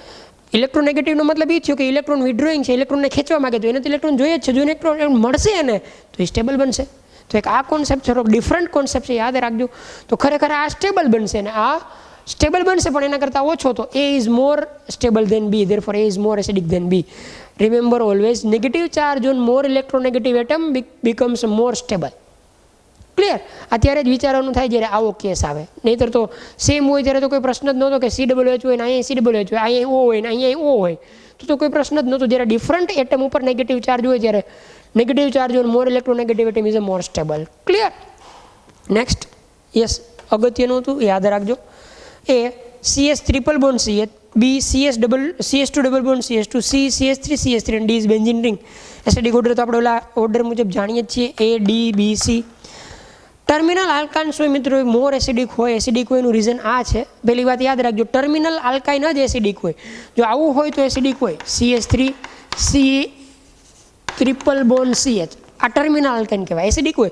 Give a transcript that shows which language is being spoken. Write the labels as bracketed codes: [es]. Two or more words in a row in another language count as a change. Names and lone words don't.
[gu] ઇલેક્ટ્રોનેગેટિવનો મતલબ એ થયો કે [en] electron withdrawing [gu] છે, ઇલેક્ટ્રોનને ખેંચવા માંગે, તો એને તો ઇલેક્ટ્રોન જોઈએ જ છે. જો ઇલેક્ટ્રોન મળશે એને તો એ સ્ટેબલ બનશે. તો એક આ કોન્સેપ્ટ થોડોક [en] different concept [gu] છે, યાદ રાખજો. તો ખરેખર આ સ્ટેબલ બનશે ને આ સ્ટેબલ બનશે, પણ એના કરતાં ઓછો. [en] તો A is more stable than B, therefore A is more acidic than B. Remember always, negative charge on more electronegative atom becomes more stable. [gu] ક્લિયર? અત્યારે જ વિચારવાનું થાય જ્યારે આવો કેસ આવે, નહીંતર તો સેમ હોય ત્યારે તો કોઈ પ્રશ્ન જ નહોતો કે COH હોય ને અહીંયા COH હોય, અહીંયા O હોય ને અહીંયા O હોય, તો કોઈ પ્રશ્ન જ નહોતો. જ્યારે [en] different atom [gu] ઉપર [en] negative charge [gu] હોય ત્યારે [en] negative charge on more electronegative atom is a more stable. [gu] ક્લિયર? [en] next, yes, [gu] અગત્યનું હતું, યાદ રાખજો. [en] A CS triple bond CH, B CS2 double bond CS2, C CS3 CS3 and D is benzene ring. acidic order [gu] તો આપણે ઓલા ઓર્ડર મુજબ જાણીએ જ છીએ, A D B C. [en] terminal alkynes [gu] હોય મિત્રો [en] more acidic [gu] હોય. એસિડિક હોય એનું રીઝન આ છે, પહેલી વાત યાદ રાખજો, [en] terminal alkyne [gu] જ એસિડિક હોય. જો આવું હોય તો એસિડિક હોય. CS3 [en] C triple bond CH, [gu] આ [en] terminal alkyne [gu] કહેવાય, એસિડિક હોય.